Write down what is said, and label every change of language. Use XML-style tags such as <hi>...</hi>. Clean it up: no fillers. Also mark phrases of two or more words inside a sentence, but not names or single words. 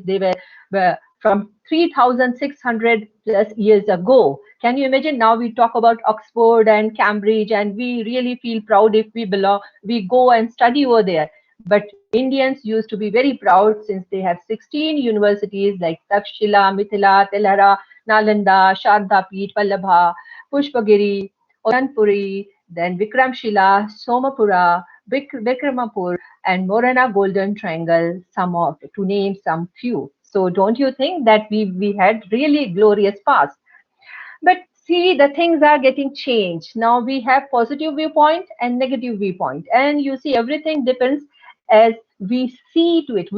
<en>They were from 3600 plus years ago. Can you imagine? Now we talk about Oxford and Cambridge, and we really feel proud if we go and study over there. But Indians used to be very proud, since they have 16 universities like Takshila, Mithila, Telhara, Nalanda, Shardapeeth, Vallabha, Pushpagiri, Odanpuri, then Vikramshila, Somapura, Vikramapur, and Morana Golden Triangle, some of, to name some few. So don't you think that we had really glorious past? But see, the things are getting changed. Now we have positive viewpoint and negative viewpoint. And you see, everything depends as we see to it.</en>